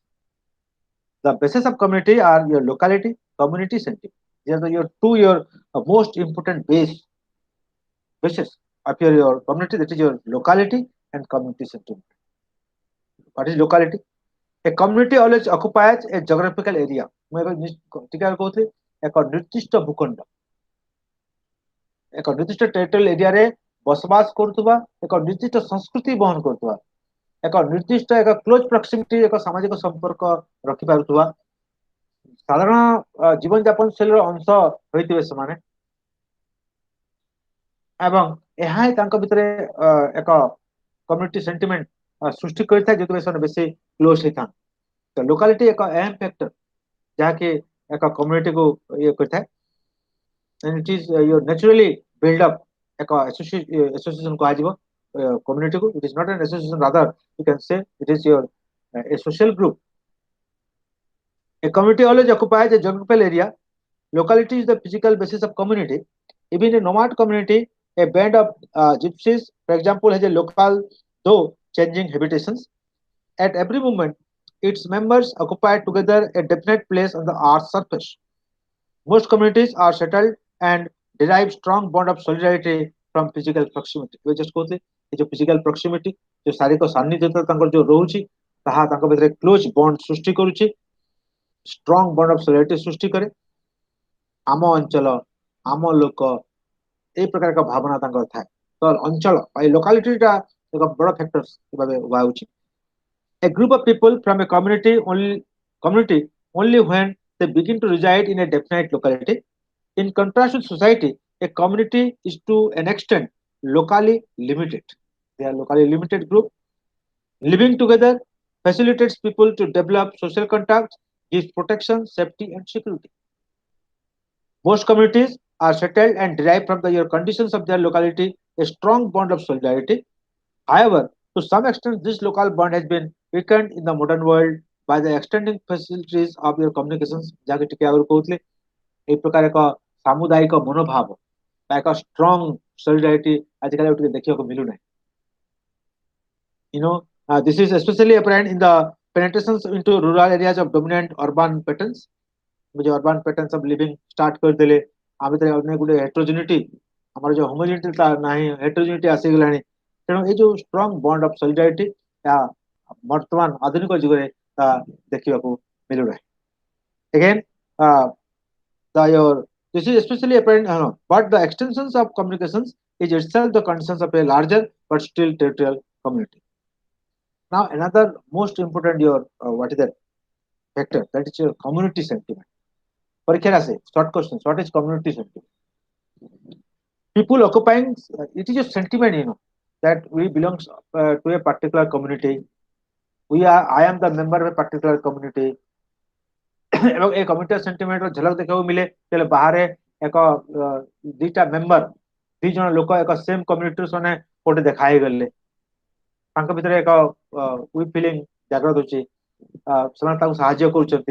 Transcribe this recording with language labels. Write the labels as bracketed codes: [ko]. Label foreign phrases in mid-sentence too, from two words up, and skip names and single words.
[en] The basis of community are your locality, community sentiment. These are your most important basis of your community. That is your locality and community sentiment. What is locality? A community always occupies a geographical area. [or] ମୁଁ ଏବେ ଟିକେ ଆଗରୁ କହୁଥିଲି ଏକ ନିର୍ଦ୍ଦିଷ୍ଟ ଭୂଖଣ୍ଡ ଏକ ନିର୍ଦ୍ଦିଷ୍ଟ [en] territorial area [or] ବସବାସ କରୁଥିବା ଏକ ନିର୍ଦ୍ଦିଷ୍ଟ ସଂସ୍କୃତି ବହନ କରୁଥିବା ଏକ ନିର୍ଦ୍ଦିଷ୍ଟ ଏକ [en] close proximity [or] ଏକ ସାମାଜିକ ସମ୍ପର୍କ ରଖିପାରୁଥିବା ସାଧାରଣ ଜୀବନ ଯାପନ ଶୈଳୀର ଅଂଶ ହୋଇଥିବେ ସେମାନେ ଏବଂ ଏହା ହିଁ ତାଙ୍କ ଭିତରେ ଏକ [en] community sentiment [or] ସୃଷ୍ଟି କରିଥାଏ, ଯୋଉଥିପାଇଁ ସେମାନେ ବେଶୀ କ୍ଲୋଜ ହେଇଥାନ୍ତି। ତ ଲୋକାଲିଟି ଏକ ଅହମ ଫ୍ୟାକ୍ଟର ଯାହାକି ଏକ କମ୍ୟୁନିଟିକୁ ଇଏ କରିଥାଏ, [en] and it is your naturally build up [or] ଏକ association କୁହାଯିବ community କୁ. [en] It is not an association, rather you can say it is your a social group. A community always occupies a geographical area. Locality is the physical basis of community. Even a nomad community, a band of gypsies, for example, has a local, though changing habitations. At every moment, its members occupy together a definite place on the earth's surface. Most communities are settled and derive strong bond of solidarity from physical proximity. We just [or] କହୁଥିଲେ ଏ ଯୋଉ [en] physical proximity, [or] ଯୋଉ ଶାରୀରିକ ସାନ୍ନିଧ୍ୟତା ତାଙ୍କର ଯୋଉ ରହୁଛି, ତାହା ତାଙ୍କ ଭିତରେ [en] close bond [or] ସୃଷ୍ଟି କରୁଛି, [en] strong bond of solidarity [or] ସୃଷ୍ଟି କରେ। ଆମ ଅଞ୍ଚଳ, ଆମ ଲୋକ, এই ପ୍ରକାର ଏକ ଭାବନା ତାଙ୍କର ଥାଏ। ତ ଅଞ୍ଚଳ ବା ଲୋକାଲିଟିଟା ଏକ ବଡ ଫ୍ୟାକ୍ଟର ଭାବେ ଉଭା ହେଉଛି। [en] A group of people from a community only when they begin to reside in a definite locality. In contrast with society, a community is to an extent locally limited. They are locally limited group. Living together facilitates people to develop social contacts, gives protection, safety, and security. Most communities are settled and derive from the conditions of their locality a strong bond of solidarity. However, to some extent, this local bond has been weakened in the modern world by the extending facilities of your communications. [or] ଯାହାକି ଟିକେ ଆଗରୁ କହୁଥିଲେ, এই ପ୍ରକାର ଏକ ସାମୁଦାୟିକ ମନୋଭାବ ବା ଏକ [en] strong solidarity [or] ଆଜିକାଲି ଆଉ ଟିକେ ଦେଖିବାକୁ ମିଳୁନାହିଁ। [en] This is especially apparent in the penetrations into rural areas of dominant urban patterns. [or] जो [en] urban patterns of living start [or] କରିଦେଲେ, ଆ ଭିତରେ ଅନେକ ଗୁଟେ heterogeneity, ଆମର ଯୋଉ homogeneity ନାହିଁ, heterogeneity ଆସିଗଲାଣି। ତେଣୁ ଏଇ ଯୋଉ [en] strong bond of solidarity [or] ଏହା ବର୍ତ୍ତମାନ ଆଧୁନିକ ଯୁଗରେ ଦେଖିବାକୁ ମିଳୁନାହିଁ। [en] Again, uh, this is especially apparent, but the extensions of communications is itself the conditions of a larger but still territorial community. Now, another most important your what is that factor, that is your community sentiment. [or] ପରୀକ୍ଷାର ଆସେ [en] short questions. What is community sentiment? People occupying, it is a sentiment, that we belong to a particular community. I am the member of a particular community. [or] ଏବଂ ଏ [en] community sentiment [or] ଝଲକ ଦେଖିବାକୁ ମିଳେ ଯେତେବେଳେ ବାହାରେ ଏକ ଦିଟା ମେମ୍ବର, ଦି ଜଣ ଲୋକ ଏକ [en] same community [or] ସେମାନେ କୋଉଠି ଦେଖା ହେଇଗଲେ, ତାଙ୍କ ଭିତରେ ଏକ [en] we feeling [or] ଜାଗ୍ରତ ହଉଛି, ସେମାନେ ତାଙ୍କୁ ସାହାଯ୍ୟ କରୁଛନ୍ତି।